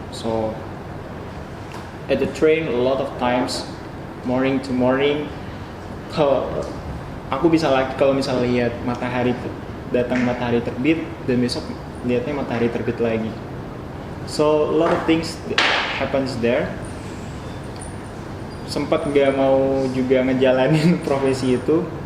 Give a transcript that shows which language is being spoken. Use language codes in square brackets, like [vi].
[en] So at the train a lot of times, morning to morning, [id] aku bisa lagi kalau misalnya lihat datang matahari terbit dan besok lihatnya matahari terbit lagi. [en] So a lot of things happens there. [id] Sempat nggak mau juga ngejalanin profesi itu.